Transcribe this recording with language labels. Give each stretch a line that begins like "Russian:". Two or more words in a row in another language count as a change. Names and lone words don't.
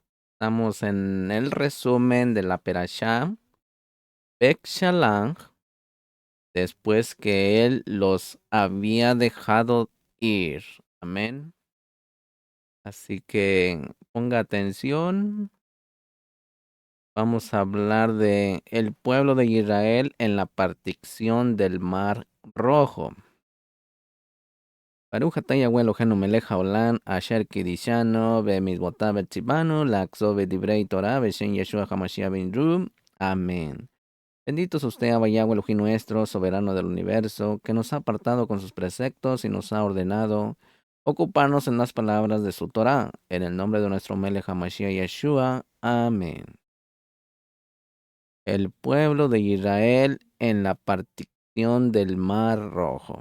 Spanish: Estamos en el resumen de la Perashá Bek Shalang, después que él los había dejado ir. Amén. Así que ponga atención. Vamos a hablar de el pueblo de Israel en la partición del Mar Rojo.
Hebrew: ברוך אתה יהוה אלוהינו מלך העולם, אשר קידשנו במצוותיו וציוונו, לעסוק בדברי תורה, בשם ישוע המשיח בן רו.
Spanish: Amén. Bendito es usted, Abba Yahweh Elohim nuestro, soberano del universo, que nos ha apartado con sus preceptos y nos ha ordenado ocuparnos en las palabras de su Torah, en el nombre de nuestro
Hebrew: מלך המשיח
Spanish: Yeshua. Amén. El pueblo de Israel en la partición del Mar Rojo.